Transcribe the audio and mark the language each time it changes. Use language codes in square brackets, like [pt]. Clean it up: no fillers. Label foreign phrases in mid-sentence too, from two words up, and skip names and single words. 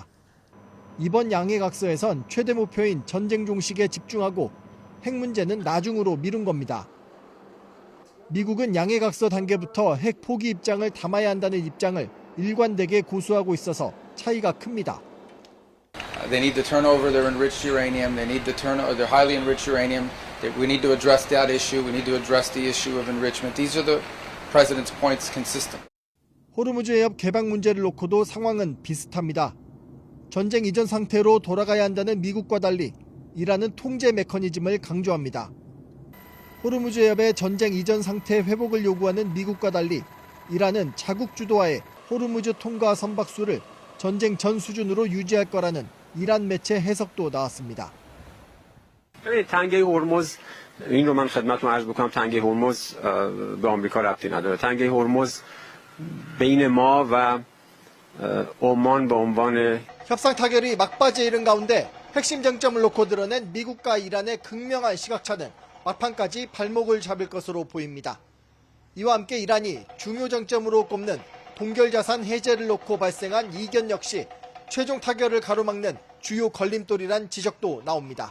[ko] 이번 양해각서에선 최대 목표인 전쟁 종식에 집중하고 핵 문제는 나중으로 미룬 겁니다. 미국은 양해각서 단계부터 핵 포기 입장을 담아야 한다는 입장을 일관되게 고수하고 있어서 차이가 큽니다. [en] They need to turn over their enriched uranium. They need to turn over their highly enriched uranium. We need to address that issue. We need to address the issue of enrichment. These are the President's points consistent. [ko] 호르무즈 해협 개방 문제를 놓고도 상황은 비슷합니다. 전쟁 이전 상태로 돌아가야 한다는 미국과 달리 이란은 통제 메커니즘을 강조합니다. 호르무즈 해협의 전쟁 이전 상태 회복을 요구하는 미국과 달리 이란은 자국 주도하에 호르무즈 통과 선박수를 전쟁 전 수준으로 유지할 거라는 이란 매체 해석도 나왔습니다. [fa] تنگه هرمز این رو من خدمتتون عرض بکنم تنگه هرمز به آمریکا ربطی نداره. تنگه هرمز بین ما و عمان به عنوان [ko] 협상 타결이 막바지에 이른 가운데 핵심 쟁점을 놓고 드러낸 미국과 이란의 극명한 시각차는 막판까지 발목을 잡을 것으로 보입니다. 이와 함께 이란이 중요 쟁점으로 꼽는 동결자산 해제를 놓고 발생한 이견 역시 최종 타결을 가로막는 주요 걸림돌이란 지적도 나옵니다.